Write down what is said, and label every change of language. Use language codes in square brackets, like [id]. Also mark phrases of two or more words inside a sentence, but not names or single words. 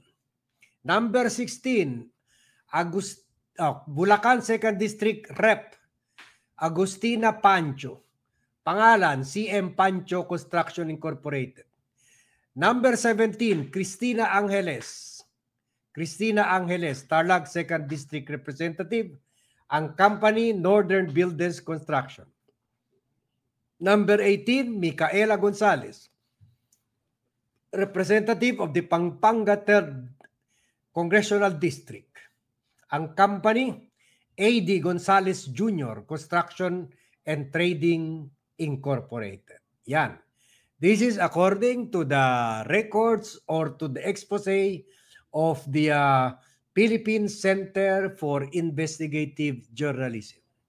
[en] Number 16, Bulacan 2nd District Rep. Agustina Pancho. [tl] Pangalan, CM Pancho Construction Incorporated. [en] Number 17, Cristina Angeles. Cristina Angeles, Tarlac 2nd District Representative. [tl] Ang company, Northern Builders Construction. [en] Number 18, Micaela Gonzalez, Representative of the Pampanga 3rd Congressional District. [tl] Ang company, AD Gonzalez Jr. Construction and Trading Incorporated. Yan. [en] This is according to the records or to the expose of the Philippine Center for Investigative Journalism.